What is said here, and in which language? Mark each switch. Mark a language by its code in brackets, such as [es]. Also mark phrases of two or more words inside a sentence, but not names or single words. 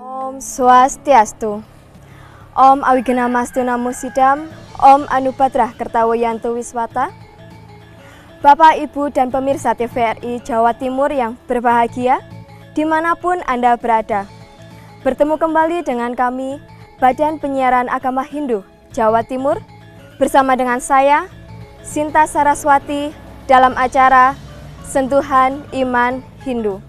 [sa] Om Swastiastu. Om Awigenamastu Namo Sidam. Om Anupadrah Kertawoyanto Wiswata. [id] Bapak, Ibu, dan pemirsa TVRI Jawa Timur yang berbahagia, dimanapun Anda berada. Bertemu kembali dengan kami, Badan Penyiaran Agama Hindu Jawa Timur, bersama dengan saya, Sinta Saraswati, dalam acara Sentuhan Iman Hindu.